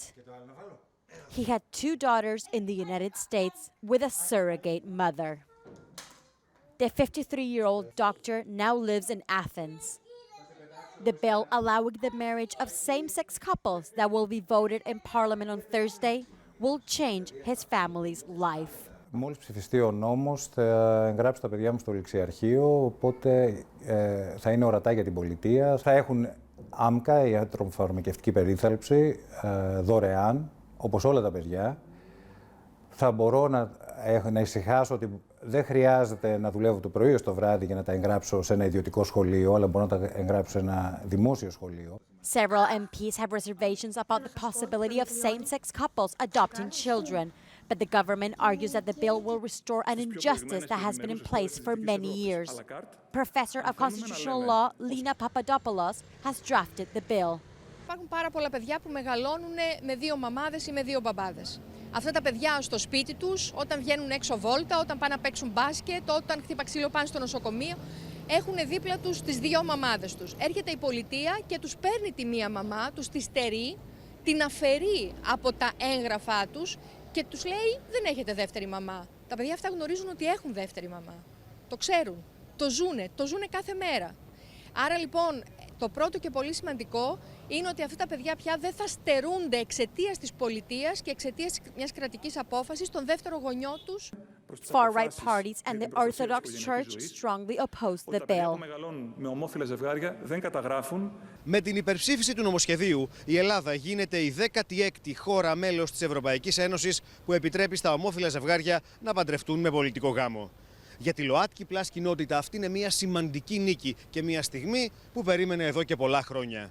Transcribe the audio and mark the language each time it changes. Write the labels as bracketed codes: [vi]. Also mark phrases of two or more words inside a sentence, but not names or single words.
[en] He had 2 daughters in the United States with a surrogate mother. The 53-year-old doctor now lives in Athens. The bill allowing the marriage of same-sex couples that will be voted in Parliament on Thursday will change his family's life. [el] Μόλις ψηφιστεί ο νόμος, θα εγγράψω τα παιδιά μου στο ληξιαρχείο, οπότε θα είναι ορατά για την πολιτεία. Θα έχουν άμκα, η ιατροφαρμακευτική περίθαλψη, δωρεάν, όπως όλα τα παιδιά. Θα μπορώ να ησυχάσω ότι δεν χρειάζεται να δουλεύω το πρωί ως το βράδυ για να τα εγγράψω σε ένα ιδιωτικό σχολείο, αλλά μπορώ να τα εγγράψω σε ένα δημόσιο σχολείο. [en] Several MPs have reservations about the possibility of same-sex couples adopting children, but the government argues that the bill will restore an injustice that has been in place for many years. Professor of Constitutional Law Lina Papadopoulos has drafted the bill. [el] Υπάρχουν πάρα πολλά παιδιά που μεγαλώνουν με δύο μαμάδες ή με δύο μπαμπάδες. Αυτά τα παιδιά στο σπίτι τους, όταν βγαίνουν έξω βόλτα, όταν πάνε να παίξουν μπάσκετ, όταν χτύπα ξύλο πάνε στο νοσοκομείο, έχουν δίπλα τους τις δύο μαμάδες τους. Έρχεται η πολιτεία και τους παίρνει τη μία μαμά, τους τη στερεί, την αφαιρεί από τα έγγραφά τους και τους λέει δεν έχετε δεύτερη μαμά. Τα παιδιά αυτά γνωρίζουν ότι έχουν δεύτερη μαμά. Το ξέρουν, το ζουνε κάθε μέρα. Άρα λοιπόν το πρώτο και πολύ σημαντικό είναι ότι αυτά τα παιδιά πια δεν θα στερούνται εξαιτίας της πολιτείας και εξαιτίας μιας κρατικής απόφασης τον δεύτερο γονιό τους. [en] Far-right parties and the Orthodox Church strongly oppose the bill. [el] Με ομόφυλα ζευγάρια δεν καταγράφουν. Με την υπερψήφιση του νομοσχεδίου, η Ελλάδα γίνεται η 16η χώρα μέλος της Ευρωπαϊκής Ένωσης που επιτρέπει στα ομόφυλα ζευγάρια να παντρευτούν με πολιτικό γάμο. Για τη ΛΟΑΤΚΙ πλάς κοινότητα αυτή είναι μια σημαντική νίκη και μια στιγμή που περίμενε εδώ και πολλά χρόνια.